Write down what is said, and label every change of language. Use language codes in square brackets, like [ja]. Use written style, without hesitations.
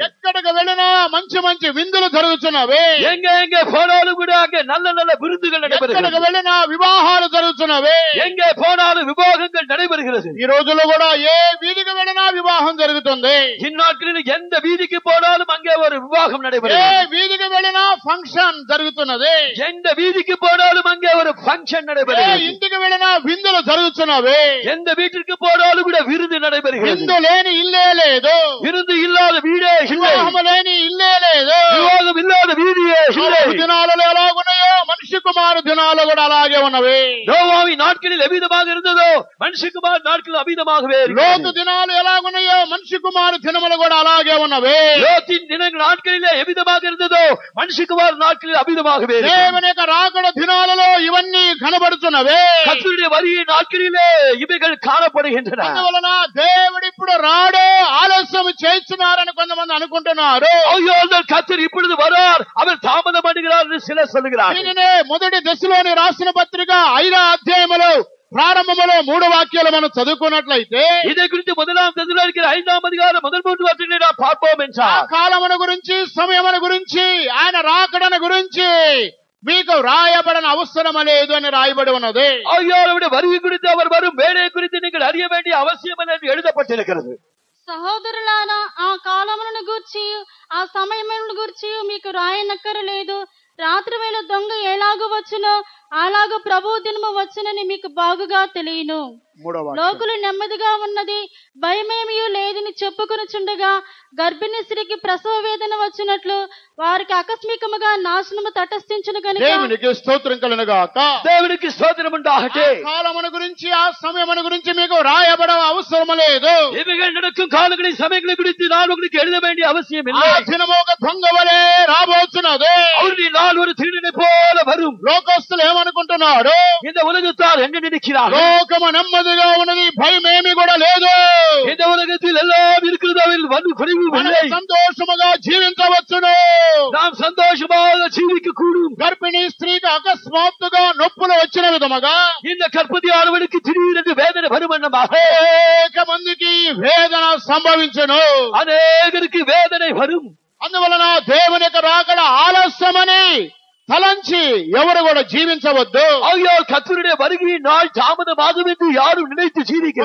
[te] ఎక్కడికి వెళ్ళినా మంచి మంచి విందులు జరుగుతున్నవి. [ta] எங்கே போனாலும் கூட அங்கே நல்ல நல்ல விருந்துகள் நடைபெறுகிறது. [te] ఎక్కడికి వెళ్ళినా వివాహాలు జరుగుతున్నవి. [ta] எங்கே போனாலும் விவாகங்கள் நடைபெறுகிறது. [te] ఈ రోజుల్లో కూడా ఏ వీధికి వెళ్ళినా వివాహం జరుగుతుంది. [ta] இந்நாட்களில் எந்த வீதிக்கு போனாலும் அங்கே ஒரு விவாகம் [te] ఏ [ta] நடைபெறுகிறது. [te] వీధికి వెళ్ళినా ఫంక్షన్ జరుగుతున్నది. [ta] எந்த வீதிக்கு போனாலும் அங்கே ஒரு ஃபங்க்ஷன் [te] ఏ [ta] நடைபெறுகிறது. [te] ఇంటికి వెళ్ళినా విందులు జరుగుతున్నవి. [ta] எந்த வீட்டிற்கு போனாலும் கூட விருந்து நடைபெறுகிறது. [te] విందు లేని ఇల్లే లేదు. [ta] விருந்து இல்லாத வீடே இல்லை. [te] వివాహం లేని ఇల్లే లేదు. [ta] விவாகம் இல்லாத வீதியே இல்லை. [te] దినాలలో ఎలాగున్నాయో మనిషి కుమారు దినాలు కూడా అలాగే ఉన్నవి. [ta] நோவாவின் நாட்களில் எவ்விதமாக இருந்ததோ மனுஷகுமார் நாட்கள் அவ்விதமாகவே [te] లోతు [ta] இருக்கிறது. [te] దినాలు ఎలాగున్నాయో మనిషి కుమారు దినములు కూడా అలాగే ఉన్నవి. [ta] லோத்தின் தினங்கள் நாட்களிலே எவ்விதமாக இருந்ததோ மனுஷகுமார் நாட்களில் அவ்விதமாகவே இருக்கிறது. [te] దేవుని యొక్క రాకడ దినాలలో ఇవన్నీ కనబడుతున్నవి. [ta] கர்த்தருடைய வருகை நாட்களிலே இவைகள் காணப்படுகின்றன. [te] అందువలన దేవుడు ఇప్పుడు రాడు, ఆలస్యం చేస్తున్నారని కొంతమంది అనుకుంటున్నారు. [ta] ஐயோ, கர்த்தர் இப்பொழுது வரார், அவர் தாமதம் பண்ணுகிறார் என்று சிலர் சொல்லுகிறார். [te] దీనినే మొదటి దశలోని రాసిన పత్రిక 5వ అధ్యాయములో ప్రారంభములో 3 వాక్యాలు మనం చదువుకున్నట్లయితే [ta] இதை குறித்து முதலாம் தெசலோனிக்கேயர் 5ஆம் அதிகாரம் முதல் 3 வசனங்களை நாம் பார்ப்போம் [te] ఆ [ta] என்றார். [te] కాలమును గురించి, సమయమును గురించి, ఆయన రాకడను గురించి మీకు రాయబడని అవసరం లేదు అని రాయబడి ఉన్నది. [ta] ஐயோ, அவருடைய வருகை குறித்து, அவர் வரும் வேலை குறித்து நீங்கள் அறிய வேண்டிய அவசியம் இல்லை என்று எழுதப்பட்டிருக்கிறது. [te] సహోదరులారా, ఆ కాలములను గూర్చి ఆ సమయములను గూర్చి మీకు రాయనక్కరలేదు. రాత్రి వేళ దొంగ ఎలాగూ వచ్చునో అలాగూ ప్రభు దినము వచ్చునని మీకు బాగుగా తెలియను. 3వ వాక్యం. లోకులు నెమ్మదిగా ఉన్నది, భయమేమీ లేదని చెప్పుకొనుచుండగా గర్భిణీ స్త్రీకి ప్రసవ వేదన వచ్చినట్లు వారికి ఆకస్మికముగా నాశనము తటస్థించును గనుక దేవునికి స్తోత్రం కలుగును గాక. [ta] தேவனுக்கு ஸ்தோத்திரம் உண்டாகட்ടെ. [te] ఆ కాలమును గురించి, ఆ సమయమును గురించి మీకు రాయబడ అవసరం లేదు. [ta] இவைகள் நடக்கும் காலங்களை சமயங்களை குறித்து நான் உங்களுக்கு எழுத வேண்டிய அவசியம் இல்லை. [te] దినము ఒక దొంగ వలె రాబోతున్నది. [ta] அவருடைய நாள் ஒரு திருடனை போல வரும். [te] లోకస్తులు ఏమనుకుంటున్నారు? [ta] இந்த உலகத்தார் என்ன நினைக்கிறார்கள்? [te] లోకము నెమ్మదిగా ఉన్నది, భయమేమి కూడా లేదు. [ta] இந்த உலகத்தில் எல்லாம் இருக்கிறது, அவர்கள் வந்து குறைவும் [te] మనం [ta] இல்லை. [te] సంతోషముగా జీవించవచ్చును. [ta] நாம் சந்தோஷமாக ஜீவிக்க கூடும். [te] గర్భిణీ స్త్రీకి అకస్మాత్తుగా నొప్పులు వచ్చిన విధముగా [ta] இந்த கற்பதியானவனுக்கு திடீரென்று வேதனை வருமன்னமாக [te] అనేక మందికి వేదన సంభవించును. [ta] அநேகருக்கு வேதனை வரும். [te] అందువలన దేవుని యొక్క రాకడ ఆలస్యమని తలంచి ఎవరు కూడా జీవించవద్దు. [ta] ஆகையால் கர்த்தருடைய வருகையின் நாள் தாமதமாகும் என்று யாரும் நினைத்து ஜீவிக்க